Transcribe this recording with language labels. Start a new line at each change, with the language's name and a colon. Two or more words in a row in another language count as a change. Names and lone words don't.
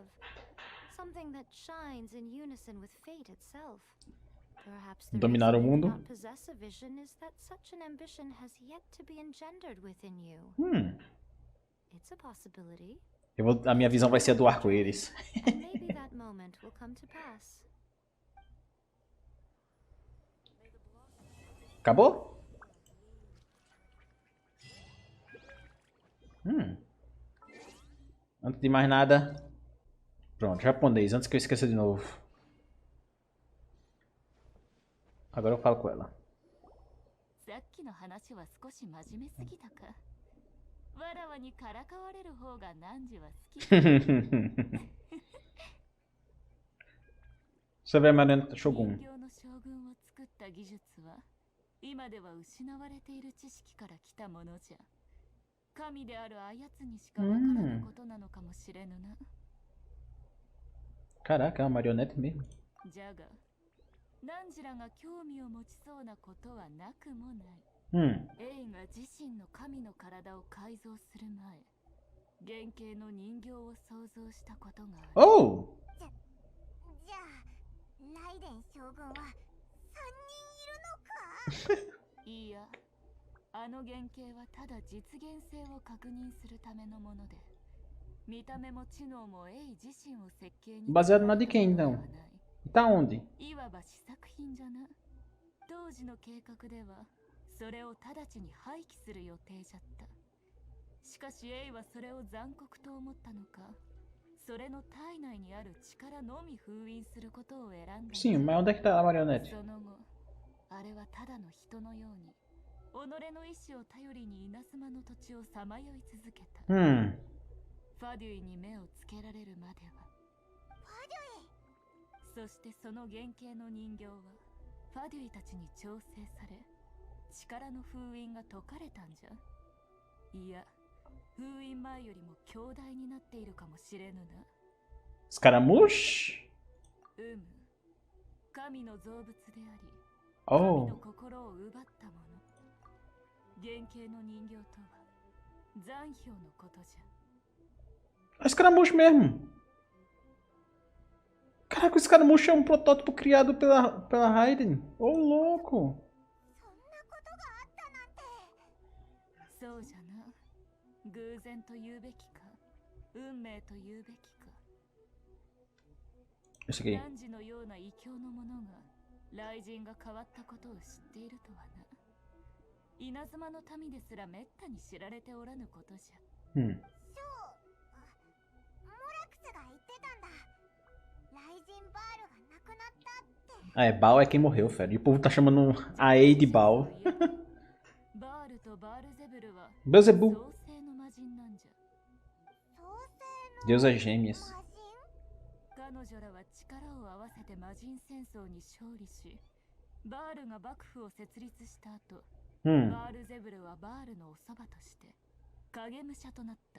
English: Something that shines in unison with fate itself. Perhaps the
Portuguese: Dominar o
English: reason you
Portuguese: mundo.
English: do not possess a vision is that such an ambition has yet to be engendered within you. It's a possibility.
Portuguese: A minha visão vai ser a do arco-íris.
English: And maybe that moment will come to pass.
Portuguese: Acabou? Antes de mais nada. Pronto, japonês, antes que eu esqueça de novo. Agora eu falo com ela. Sobre a marioneta Shogun.
Japanese: 今では失われている知識から来たものじゃ。神であるあやつにしかわからぬことなのかもしれぬな。
Portuguese: Caraca, é uma marionete mesmo.
Japanese: じゃが、何時らが興味を持ちそうなことはなくもない。エイが自身の神の体を改造する前、原型の人形を想像したことがある。 Oh! じゃあ、ライデン将軍は3人いるのか？いや、あの原型はただ実現性を確認するためのもので、見た目も知能もエイ自身を設計に
Portuguese: Baseado na de quem então? Tá onde?
Japanese: いわば試作品じゃな。当時の計画ではそれを直ちに廃棄する予定じゃった。しかしエイはそれを残酷と思ったのか、それの体内にある力のみ封印することを選んだ。
Portuguese: Sim, mas onde é que tá a marionete?
Japanese: その後、あれはただの人のように己の意志を頼りに稲妻の土地をさまよい続けた。ファデュイに目をつけられるまでは。ファデュイ。そしてその原型の人形はファデュイたちに調整され、力の封印が解かれたんじゃ。いや、封印前よりも強大になっているかもしれぬな。 Scaramouche? 神の造物であり、 Oh. 神の心を奪ったもの。原型の人形とは残響のことじゃ。
Portuguese: É Scaramouche mesmo. Caraca, o Scaramouche é um protótipo criado pela Raiden. Ô, louco.
Japanese: そんなことがあったなんて。そうじゃな。偶然と言うべきか、運命と言うべきか。
Portuguese: Esse aqui.
Japanese: 汝のような異教の者が雷神が変わったことを知っているとはな。稲妻の民ですらめったに知られておらぬことじゃ。そう、モラクスが言ってたんだ。雷神バールが亡くなったって。
Portuguese: Ah, é, Baal é quem morreu, velho. E o povo tá chamando a Ei de Baal.
Japanese: バールとバールゼブルは Beelzebub. 創世の魔人なんじゃ。創世の
Portuguese: Deusas gêmeas.
Japanese: 魔人？彼女らは力を合わせて魔人戦争に勝利し、バールが幕府を設立した後、バールゼブルはバールのおそばとして影武者となった。